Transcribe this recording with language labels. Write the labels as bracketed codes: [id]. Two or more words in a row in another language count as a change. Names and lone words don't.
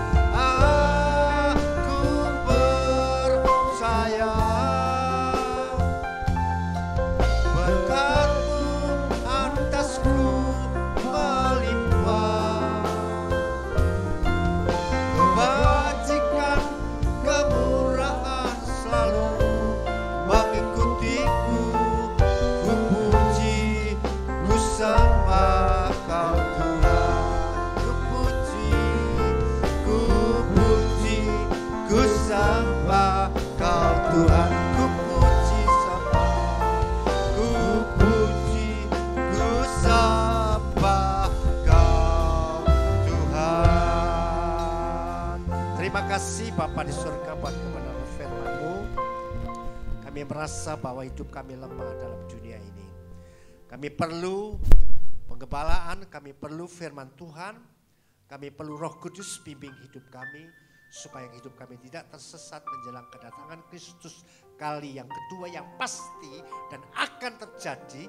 [id] Aku percaya berkat-Mu atasku melimpah, kebajikan kemurahan selalu mengikutiku. Ku puji, ku sembah Kau Tuhan. Ku puji, ku puji, ku sembah Kau Tuhan. Ku puji, sembah, ku puji, ku sembah Kau Tuhan. Terima kasih Bapa di surga buat kebenaran firman-Mu. Kami merasa bahwa hidup kami lemah dalam dunia ini. Kami perlu penggebalaan, kami perlu firman Tuhan, kami perlu Roh Kudus bimbing hidup kami, supaya hidup kami tidak tersesat menjelang kedatangan Kristus kali yang kedua yang pasti dan akan terjadi.